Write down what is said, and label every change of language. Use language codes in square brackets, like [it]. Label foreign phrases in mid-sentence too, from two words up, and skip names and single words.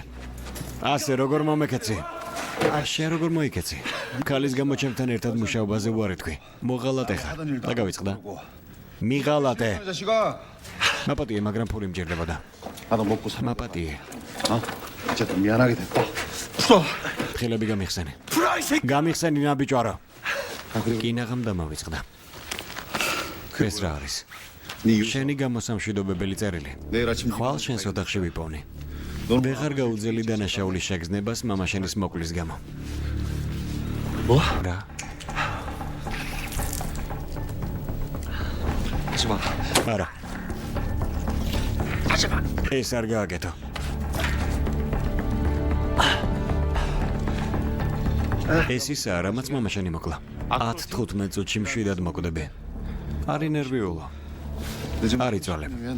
[ka] ასე როგორ მომეკეცი შენ როგორ მოიკეცი ქალის გამო ჩემთან ერთად მუშაობაზე უარი თქვი მოღალატე ხარ და გავიწყდა მიღალატე [ko] 자식아. [ka] მაპატიე მაგრამ ფული მჭირდებოდა [ko] 나도 먹고 사. [ka] მაპატიე [ko] 진짜 미안하게 됐다. [ka] ხელები გამიხსენი გამიხსენი ნაბიჯვარო კინაღამ დამავიწყდა ეს რა არის [ko] 네 [ka] შენი გამოსამშვიდობებელი წერილი [ko] 내일 아침 [ka] ხვალ შენს ოთახში ვიპოვნი ვეღარ გაუძელი დანაშაულის შეგრძნებას მამა შენის მოკვლის გამო [ko] 뭐? [ka] რა [ko] 하지마 [ka] არა ეს არ გააკეთო ეს ისაა რამაც მამა შენი მოკლა 10-15 წუთში მშვიდად მოკვდები არ ინერვიულო არ იწვალებ